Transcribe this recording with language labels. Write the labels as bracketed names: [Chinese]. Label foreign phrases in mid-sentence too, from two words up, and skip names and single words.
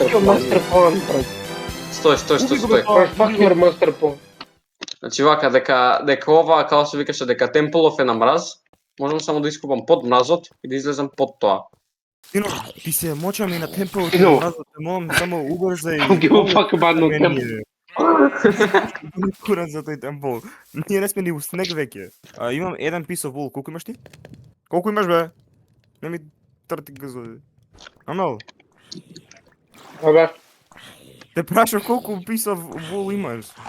[English] Fuck your [Macedonian] план. [English] master plan, [Macedonian] брат. Стој. [English] Fuck your master plan. [Macedonian] Значи вака, дека ова, како се викаше, дека темплов е на мраз, можам само да искупам под мразот и да излезам под тоа. Тино, ти се мочаме на темпо, Тино. те молам само убрзај. [English] I don't give a fuck about no temple. [Macedonian] Не курам за тој темпо. Ние не сме ни у снег веќе. Имам еден [English] piece of wool. [Macedonian] Колку имаш ти? Колку имаш бе? Не ми трти газови. Амел, Абе. те прашав колку [English] piece of wool [Macedonian] имаш.